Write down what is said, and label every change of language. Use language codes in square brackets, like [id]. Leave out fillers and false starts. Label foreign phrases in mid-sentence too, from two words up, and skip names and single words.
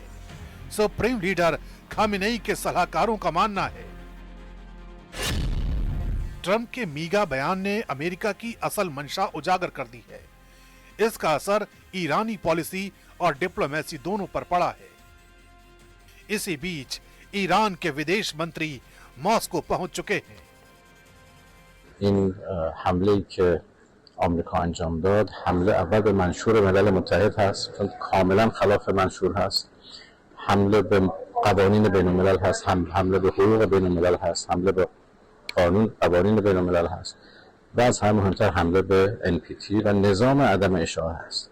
[hi] सुप्रीम लीडर खामेनेई के सलाहकारों का मानना है ट्रंप के मीगा बयान ने अमेरिका की असल मंशा उजागर कर दी है। इसका असर ईरानी पॉलिसी और डिप्लोमेसी दोनों पर पड़ा है। इसी बीच ईरान के विदेश मंत्री मॉस्को पहुंच चुके हैं। [fa] این حمله‌ای که آمریکا انجام داد حمله اول به منشور ملل متحد هست، کاملا خلاف منشور هست. حمله به قوانین بین الملل هست، حمله به حقوق بین الملل هست، حمله به قوانین بین الملل هست و از همه مهمتر حمله به NPT و نظام عدم اشاعه هست.